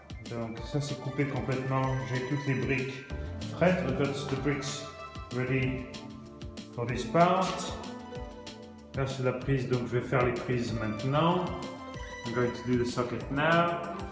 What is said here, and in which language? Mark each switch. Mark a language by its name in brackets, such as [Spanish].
[French] Donc, ça c'est coupé complètement. J'ai toutes les briques prêtes. [English] I've got the bricks ready for this part. [French] Là, c'est la prise, donc je vais faire les prises maintenant. [English] I'm going to do the socket now.